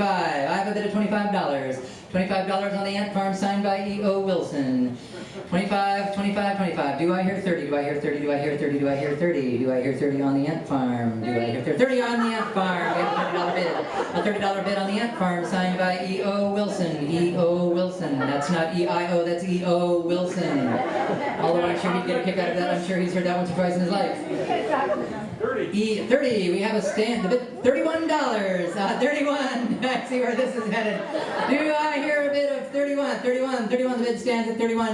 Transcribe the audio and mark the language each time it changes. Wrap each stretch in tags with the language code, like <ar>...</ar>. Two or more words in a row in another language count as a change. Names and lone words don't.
<en>I have a bid of $25. $25 on the ant farm signed by E.O. Wilson. 25, 25, 25. Do I hear 30? Do I hear 30? Do I hear 30? Do I hear 30? Do I hear 30 on the ant farm? Do I hear 30? 30 on the ant farm. We have a $30 bid. A $30 bid on the ant farm signed by E.O. Wilson. E.O. Wilson. That's not E-I-O, that's E.O. Wilson. Although I'm sure he'd get a kick out of that. I'm sure he's heard that once or twice in his life. 30. 30. We have a stand. The bid, $31. 31. I see where this is headed. Do I hear a bid of 31? 31. 31. The bid stands at 31.</en>